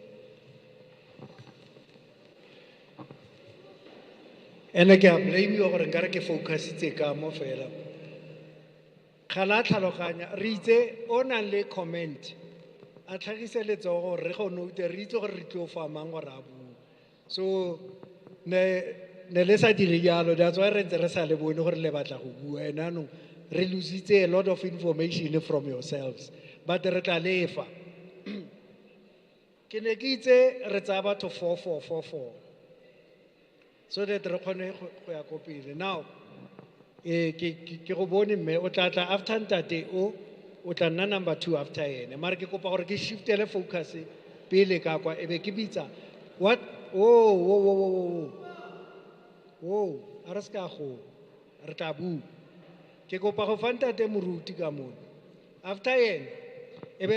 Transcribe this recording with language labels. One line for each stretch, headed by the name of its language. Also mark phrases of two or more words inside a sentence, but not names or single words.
Tswana: ene ke a blame yo gore nkare ke focusitse ka mo fela ga la tlhaloganya re itse o nang le comment a tlhagise letsogo gore re go note re itse gore re tlo famang gore a bua so ne le sa dire jalo
English: that's why
Tswana: re ntse re sa le bone gore le batla go bua and anong re lositse
English: a lot of information from yourselves but
Tswana: re tla lefa ke ne ke itse re tsaya batho 4444
English: so that
Tswana: re kgone go ya ko pele now ke go bone mme o tla tla after ntate o tla nna number 2 after ene mara ke kopa gore ke shiftele focus pele ka kwa ebe ke bitsa what a re ska go re tla bua ke kopa go fa ntate moruti ka mone after ene ebe